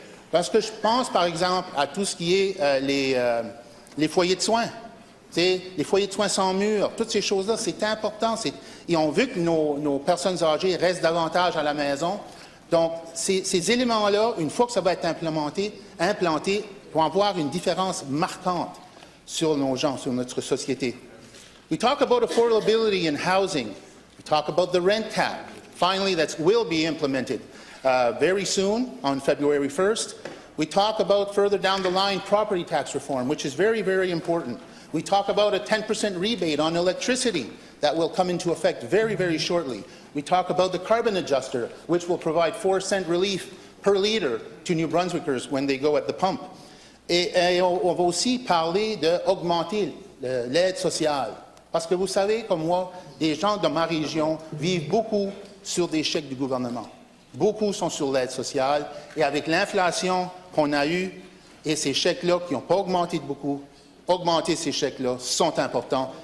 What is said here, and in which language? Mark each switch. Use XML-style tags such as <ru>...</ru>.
<fr>Parce que je pense, par exemple, à tout ce qui est les foyers de soins, les foyers de soins sans mur, toutes ces choses-là, c'est important. Et on veut que nos personnes âgées restent davantage à la maison. Donc, ces éléments-là, une fois que ça va être implanté, vont avoir une différence marquante sur nos gens, sur notre société.</fr> <en>We talk about affordability in housing. We talk about the rent cap. Finally, that will be implemented very soon on February 1st. We talk about further down the line property tax reform, which is very, very important. We talk about a 10% rebate on electricity that will come into effect very, very shortly. We talk about the carbon adjuster, which will provide 4-cent relief per litre to New Brunswickers when they go at the pump.</en> <fr>Et on va aussi parler d'augmenter l'aide sociale. Parce que vous savez, comme moi, les gens de ma région vivent beaucoup sur des chèques du gouvernement. Beaucoup sont sur l'aide sociale. Et avec l'inflation qu'on a eue et ces chèques-là qui n'ont pas augmenté de beaucoup, augmenter ces chèques-là sont importants.</fr>